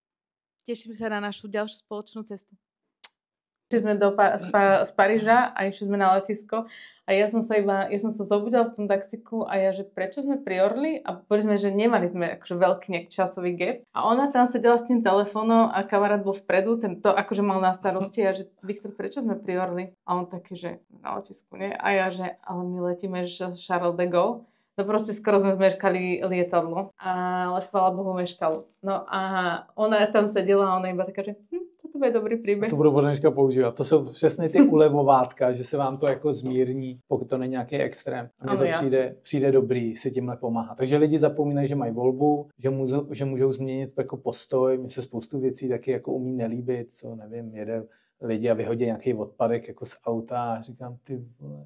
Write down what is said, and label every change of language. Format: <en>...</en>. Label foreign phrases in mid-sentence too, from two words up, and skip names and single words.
<sk>Teším sa na našu ďalšiu spoločnú cestu. Išli sme z Paríža a išli sme na letisko a ja som sa zobudila v tom taxiku a ja, že prečo sme pri Orly, a povedali sme, že nemali sme akože veľký nejak časový gap a ona tam sedela s tým telefónom a kamarát bol vpredu, ten to akože mal na starosti a že Viktor, prečo sme pri Orly? A on taký, že na letisku, nie? A ja, že ale my letíme Charles de Gaulle. No proste skoro sme zmeškali lietadlo, ale chvála Bohu meškalo. No a ona tam sedela a ona iba taká, že</sk> <cs>to bude dobrý příběh. To budu od dneška používat. To jsou přesně ty ulevovátka, že se vám to jako zmírní, pokud to není nějaký extrém. A mně to přijde dobrý si tímhle pomáhat. Takže lidi zapomínají, že mají volbu, že můžou změnit jako postoj. Mně se spoustu věcí taky jako umí nelíbit, co nevím, jede lidi a vyhodí nějaký odpadek jako z auta a říkám, ty vole.</cs>